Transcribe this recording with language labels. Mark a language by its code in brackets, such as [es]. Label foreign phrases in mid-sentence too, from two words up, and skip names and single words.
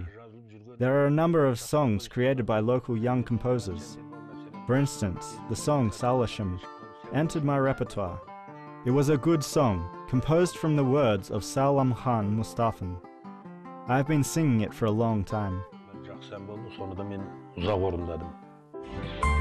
[en] There are a number of songs created by local young composers. For instance, the song Salashim entered my repertoire. It was a good song, composed from the words of Salam Khan Mustafan. I have been singing it for a long time. [kk] Жақсы ән болды, соны да мен ұзақ орындадым.